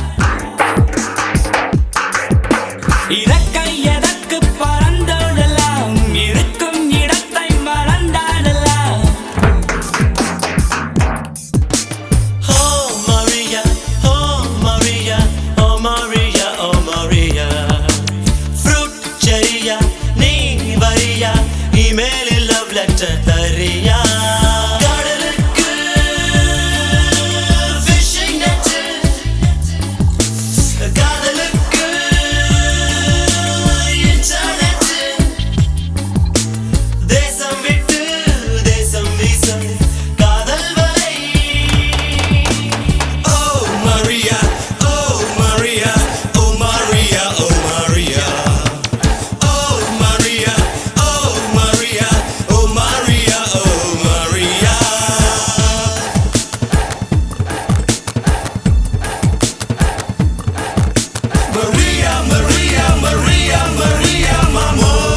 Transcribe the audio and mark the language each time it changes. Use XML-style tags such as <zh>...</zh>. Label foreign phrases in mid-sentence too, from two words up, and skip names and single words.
<ta>இறக்கை எதற்கு பறந்தோடலாம், இருக்கும் இடத்தை மறந்தாடலாம்.</ta> <en>Oh Maria, oh Maria, oh Maria, oh Maria. Fruit cherryயா</en> <ta>நீ வரியா, இமெயிலில்</ta> <en>love letter</en> <ta>தரியா. கடலுக்கு</ta> <en>fishing net,</en> <ta>காதலுக்கு internet. தேசம் விட்டு தேசம் வீசும் காதல் வலை.</ta> <en>Oh Maria, oh Maria, oh Maria, oh Maria. Oh Maria, oh Maria, oh Maria, oh Maria. Maria, Maria, Maria, Maria, mamo.</en>